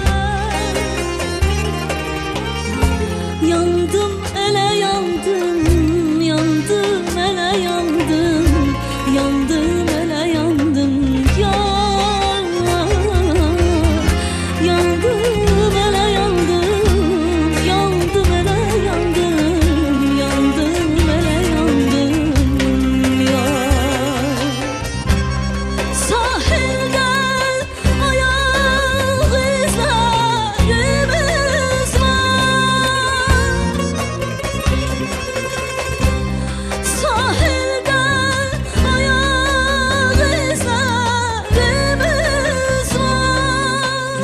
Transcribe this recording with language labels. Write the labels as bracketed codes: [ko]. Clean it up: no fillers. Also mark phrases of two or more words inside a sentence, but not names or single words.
[az] Yandım elə yandım, yandım elə yandım, yandım elə yandım yar. Yandım elə yandım, yandım elə yandım, yandım elə yandım yar. [tr] Sahilden ayak izlerimiz var. Sahilden ayak izlerimiz var.